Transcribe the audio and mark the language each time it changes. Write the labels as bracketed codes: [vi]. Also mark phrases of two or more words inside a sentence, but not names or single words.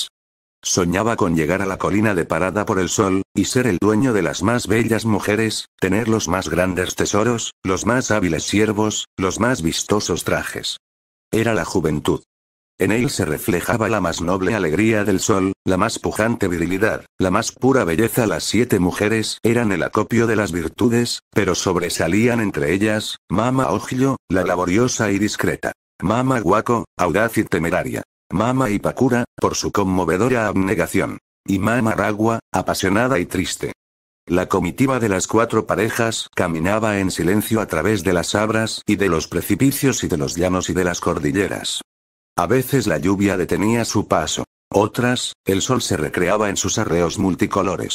[es] Soñaba con llegar a la colina de parada por el sol, y ser el dueño de las más bellas mujeres, tener los más grandes tesoros, los más hábiles siervos, los más vistosos trajes. Era la juventud. En él se reflejaba la más noble alegría del sol, la más pujante virilidad, la más pura belleza. Las 7 mujeres eran el acopio de las virtudes, pero sobresalían entre ellas, Mama Ojillo, la laboriosa y discreta. Mama Guaco, audaz y temeraria. Mama Ipakura, por su conmovedora abnegación. Y Mama Ragua, apasionada y triste. La comitiva de las 4 parejas caminaba en silencio a través de las abras y de los precipicios y de los llanos y de las cordilleras. A veces la lluvia detenía su paso. Otras, el sol se recreaba en sus arreos multicolores.